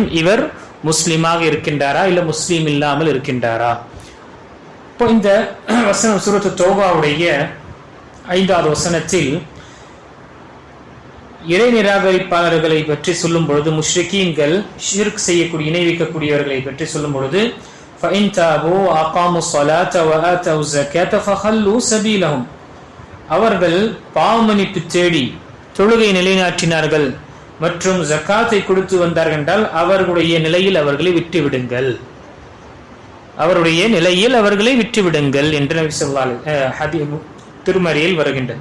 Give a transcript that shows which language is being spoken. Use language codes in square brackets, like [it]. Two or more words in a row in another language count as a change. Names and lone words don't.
[ta] இவர் முஸ்லீமாக இருக்கின்றாரா இல்ல முஸ்லீம் இல்லாமல் இருக்கின்றாரா. இப்போ இந்த வசனம் சூரத்து தௌபாவுடைய 5வது வசனத்தில் இறை நிராகரிப்பாளர்களை பற்றி சொல்லும் பொழுது, முஷ்ரிக்கீன்கள் ஷிர்க் செய்யக்கூடிய இணை வைக்கக்கூடியவர்களை பற்றி சொல்லும் பொழுது, [ar] فَإِنْ تَابُوا وَأَقَامُوا الصَّلَاةَ وَآتَوُا الزَّكَاةَ فَخَلُّوا سَبِيلَهُمْ. [ta] அவர்கள் பாவமன்னிப்பு தேடி தொழுகை நிலைநாட்டினார்கள் மற்றும் ஜக்காத்தை கொடுத்து வந்தார்கள் என்றால் அவர்களுடைய நிலையில் அவர்களை விட்டுவிடுங்கள், அவருடைய நிலையில் அவர்களை விட்டுவிடுங்கள் என்று நபி [ar] صلى الله عليه [ta] திருமறையில் வருகின்றது.